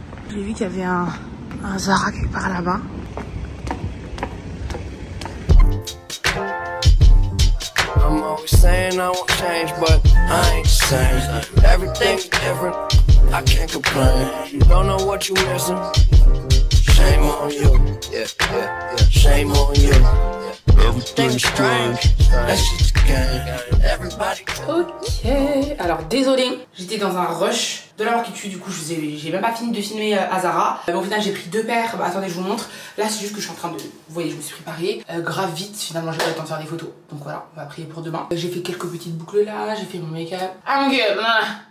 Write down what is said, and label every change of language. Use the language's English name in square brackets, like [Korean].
[French] J'ai vu qu'il y avait un Zara quelque part là-bas. [English] I'm always saying I won't change, but I ain't the same. Everything's different, I can't complain. You don't know what you missing. Shame on you, yeah. Shame on you. Everything's strange, that's just a game. Everybody. [French] Ok, alors désolé, j'étais dans un rush de la mort qui tue, du coup j'ai même pas fini de filmer à Zara. Au final j'ai pris deux paires, attendez je vous montre. Là c'est juste que je suis en train de, vous voyez je me suis préparée grave vite, finalement j'ai pas le temps de faire des photos. Donc voilà, on va prier pour demain. J'ai fait quelques petites boucles là, j'ai fait mon make-up. [English] I'm good [French] là.